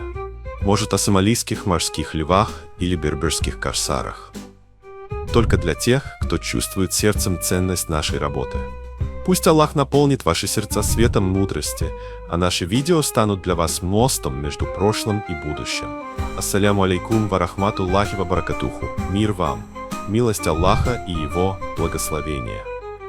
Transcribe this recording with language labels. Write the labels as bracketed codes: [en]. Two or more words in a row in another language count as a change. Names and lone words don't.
[ru] Может, о сомалийских морских львах или берберских корсарах. Только для тех, кто чувствует сердцем ценность нашей работы. Пусть Аллах наполнит ваши сердца светом мудрости, а наши видео станут для вас мостом между прошлым и будущим. [ar] السلام عليكم ورحمة الله وبركاته. [ru] Мир вам, милость Аллаха и Его благословение.